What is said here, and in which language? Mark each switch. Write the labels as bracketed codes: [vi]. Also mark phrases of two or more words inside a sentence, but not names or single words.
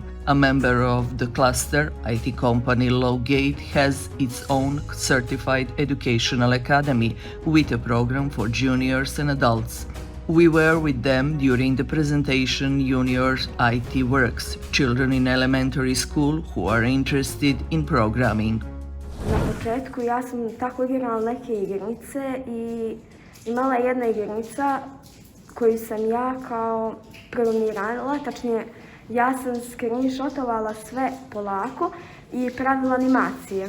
[en] A member of the cluster, IT company Lowgate, has its own certified educational academy with a program for juniors and adults. We were with them during the presentation Juniors IT Works, children in elementary school who are interested in programming. [bs] Na početku ja sam tako igrala neke igrice i imala je jedna igrica koju sam ja kao programirala, tačnije ja sam screenshotovala sve polako i pravila animacije.